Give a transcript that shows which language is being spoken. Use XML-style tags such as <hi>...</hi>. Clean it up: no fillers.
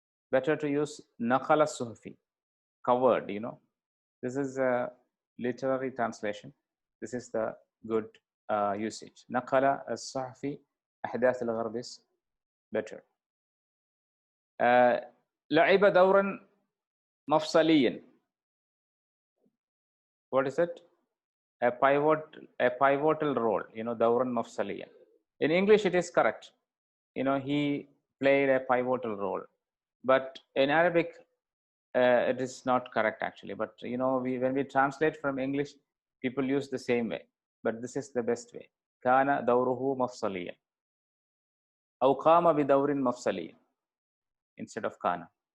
<en>Better to use</en> <ar>نقل الصحفي,</ar> <en>covered. This is a literary translation. This is the good usage.</en> <ar>نقل الصحفي أحداث الغرب</ar> <en>is better.</en> <ar>لعب دورا مفصليا.</ar> <en>What is it? A pivotal role.</en> <ar>دورا مفصليا.</ar> <en>In English, it is correct. He played a pivotal role. But in Arabic, it is not correct actually. But when we translate from English, people use the same way. But this is the best way.</en> <ar>كان دوره مفصليا. أو قام بدور مفصلي</ar> <en>instead of</en> <ar>كان.</ar>